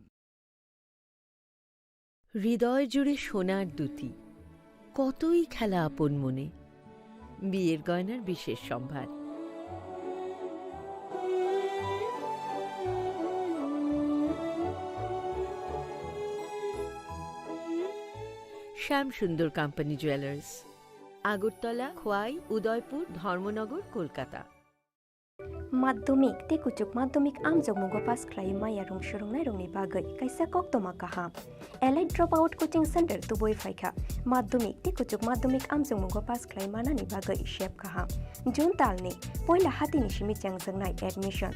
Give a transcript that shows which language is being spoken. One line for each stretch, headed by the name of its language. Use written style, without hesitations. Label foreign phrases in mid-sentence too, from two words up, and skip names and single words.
Bangla: হৃদয় জুড়ে সোনার দুটি কতই খেলা আপন মনে বিয়ের গয়নার বিশেষ সম্ভার শ্যাম সুন্দর কোম্পানি জুয়েলার্স আগরতলা খোয়াই উদয়পুর ধর্মনগর কলকাতা
Kok Borok: Maddumik te kuchuk maddumik amjok mugo pass khlai maya rong shurungnai rongni bagai kaisa koktoma kaham. Allied Dropout Coaching Center tuboi faikha. Maddumik te kuchuk maddumik amjok mugo pass khlai manani bagai shep kaham. June talni poila hatini shimi changjangnai admission.